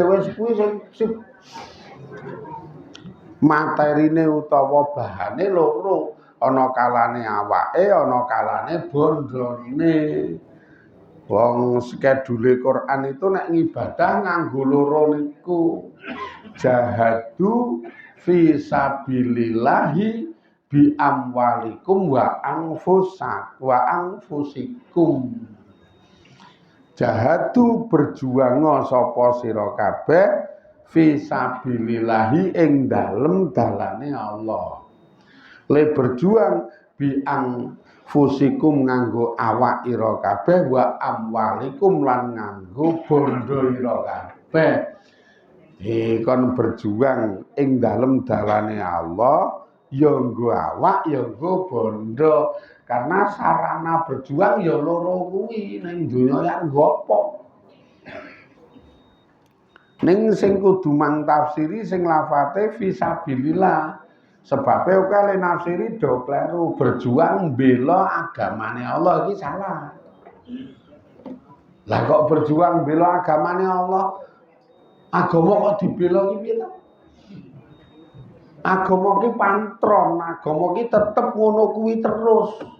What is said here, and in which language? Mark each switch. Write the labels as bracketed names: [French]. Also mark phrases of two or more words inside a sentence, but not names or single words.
[Javanese] Wis kuwi sing materine utawa bahane loro. Ana kalane awake, ana kalane bondone. Wong skedule Quran itu nek ngibadah nganggo loro niku. [Arabic] جاهدوا في سبيل الله بأموالكم وأنفسكم. [Javanese] Jahadu berjuang sapa sira kabeh [Arabic] في سبيل الله [Javanese] ing dalem dalane Allah. Le berjuang [Arabic] بأنفسكم [Javanese] nganggo awak ira kabeh [Arabic] وأموالكم [Javanese] lan nganggo bondo ira kabeh. Kon berjuang ing dalem dalane Allah ya nggo awak ya nggo bondo karena sarana berjuang ya loro kuwi ning donya ya nggo apa. Ning sing kudu mantafsiri sing lafate fisabilillah. Sebabnya oke le nafsiri do kleru berjuang bela agamane Allah iki salah. Lah kok berjuang bela agamane Allah? Agama kok dibela iki piye to? Agama ki pantron, agama ki tetep ngono kuwi terus.